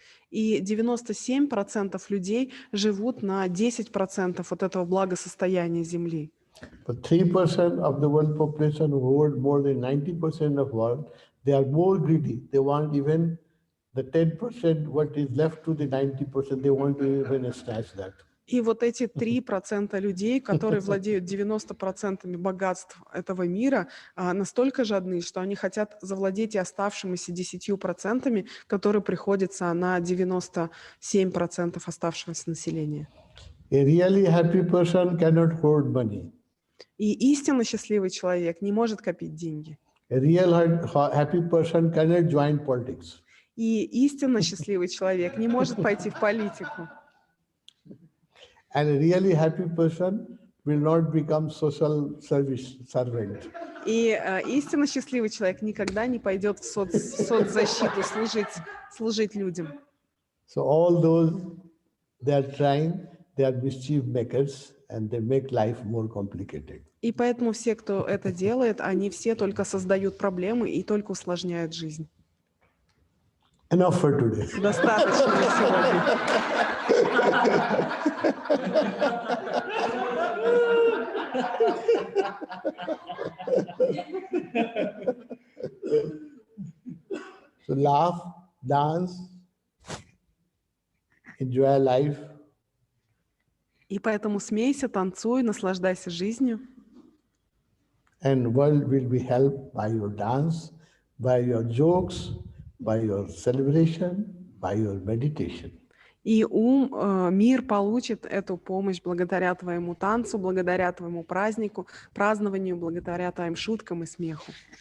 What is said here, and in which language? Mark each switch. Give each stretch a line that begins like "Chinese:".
Russian: И 97% людей живут на 10% вот этого благосостояния Земли.
English: But 3% of the world population who hold more than 90% of world, they are more greedy. They want even the 10% what is left to the 90%, they want to even snatch that.
Russian: И вот эти 3% людей, которые владеют 90% богатств этого мира, настолько жадны, что они хотят завладеть и оставшимися 10%, которые приходятся на 97% оставшегося населения.
English: A really happy person cannot hoard money.
Russian: И истинно счастливый человек не может копить деньги.
English: A real happy person cannot join politics.
Russian: И истинно счастливый человек не может пойти в политику.
English: And a really happy person will not become social service servant.
Russian: И истинно счастливый человек никогда не пойдет в соцзащиту служить людям.
English: So all those they are trying, they are mischief makers, and they make life more complicated.
Russian: И поэтому все, кто это делает, они все только создают проблемы и только усложняют жизнь.
English: Enough for today.
Russian: Достаточно на сегодня.
English: So laugh, dance, enjoy life.
Russian: И поэтому смейся, танцуй, наслаждайся жизнью.
English: And world will be helped by your dance, by your jokes, by your celebration, by your meditation.
Russian: И мир получит эту помощь благодаря твоему танцу, благодаря твоему празднованию, благодаря твоим шуткам и смеху.